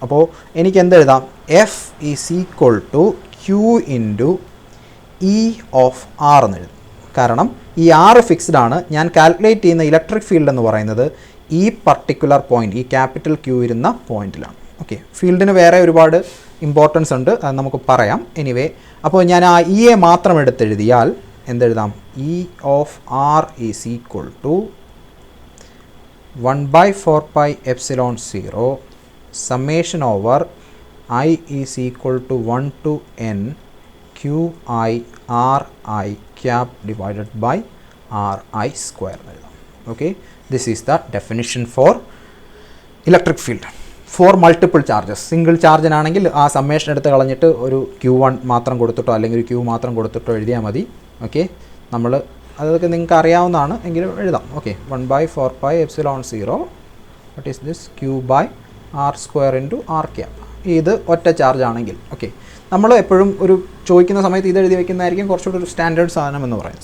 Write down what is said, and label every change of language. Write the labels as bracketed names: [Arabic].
[Malayalam] അപ്പോൾ എനിക്ക് എന്തെഴുതാം, F is equal to Q into E of R എന്ന് എഴുതും. കാരണം ഈ ആർ ഫിക്സ്ഡ് ആണ്. ഞാൻ കാൽക്കുലേറ്റ് ചെയ്യുന്ന ഇലക്ട്രിക് ഫീൽഡ് എന്ന് പറയുന്നത് ഈ പർട്ടിക്കുലർ പോയിൻ്റ്, ഈ ക്യാപിറ്റൽ ക്യൂ ഇരുന്ന പോയിന്റിലാണ്. ഓക്കെ, ഫീൽഡിന് വേറെ ഒരുപാട് ഇമ്പോർട്ടൻസ് ഉണ്ട്, അത് നമുക്ക് പറയാം. എനിവേ, അപ്പോൾ ഞാൻ ആ ഇയെ മാത്രം എടുത്തെഴുതിയാൽ എന്തെഴുതാം, E of R is equal to 1/4πε0 [English] summation over I is equal to 1 to n QI RI cap divided by RI square. Okay, this is the definition for electric field for multiple charges. [Malayalam] Single ചാർജിനാണെങ്കിൽ ആ summation എടുത്ത് കളഞ്ഞിട്ട് ഒരു Q1 മാത്രം കൊടുത്തിട്ടോ അല്ലെങ്കിൽ ഒരു Q മാത്രം കൊടുത്തിട്ടോ എഴുതിയാൽ മതി. ഓക്കെ, നമ്മൾ അതൊക്കെ നിങ്ങൾക്ക് അറിയാവുന്നതാണ് എങ്കിലും എഴുതാം. [English] Okay, 1/4πε0 what is this Q by R square into R cap. [Malayalam] ഇത് ഒറ്റ ചാർജ് ആണെങ്കിൽ. ഓക്കെ, നമ്മൾ എപ്പോഴും ഒരു ചോദിക്കുന്ന സമയത്ത് ഇത് എഴുതി വയ്ക്കുന്നതായിരിക്കും കുറച്ചുകൂടി ഒരു സ്റ്റാൻഡേർഡ് സാധനം എന്ന് പറയും.